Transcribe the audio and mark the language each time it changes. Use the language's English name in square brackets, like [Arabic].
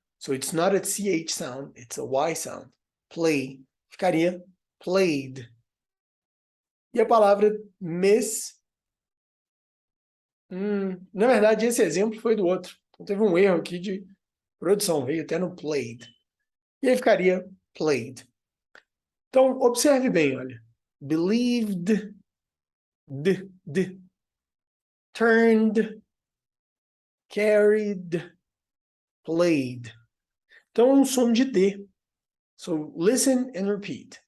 [English] So it's not a CH sound, it's a Y sound. [Portuguese] Play. Ficaria played. E a palavra miss, na verdade, esse exemplo foi do outro. Então, teve um erro aqui de produção, veio até no played. E aí ficaria played. Então, observe bem, olha. [English] Believed, turned, carried, played. [Portuguese] Então, é um som de D. [English] So, listen and repeat.